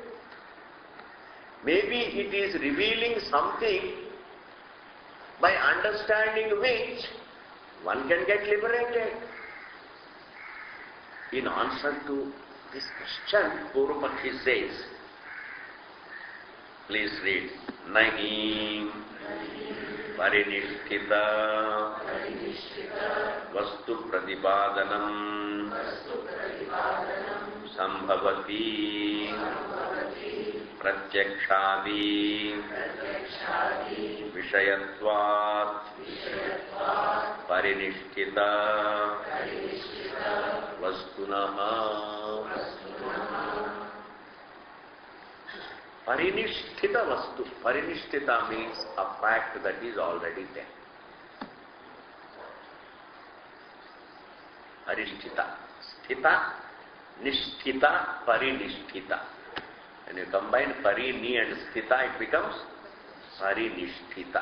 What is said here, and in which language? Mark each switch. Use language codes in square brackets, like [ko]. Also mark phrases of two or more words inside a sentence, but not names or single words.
[en] Maybe it is revealing something by understanding which one can get liberated. In answer to this question, Purvapakshi says, please read, [sa] नहि परिनिष्ठित वस्तु प्रतिपादनम् सम्भवति प्रत्यक्षादि विषयत्वात् परिनिष्ठित वस्तुनः परिनिष्ठित वस्तु. [en] Parinishtita means a fact that is already there. [sa] Arishtita. स्थित, निष्ठित, परिनिष्ठित. [en] When you combine Parini and Sthita, it becomes Parinishtita.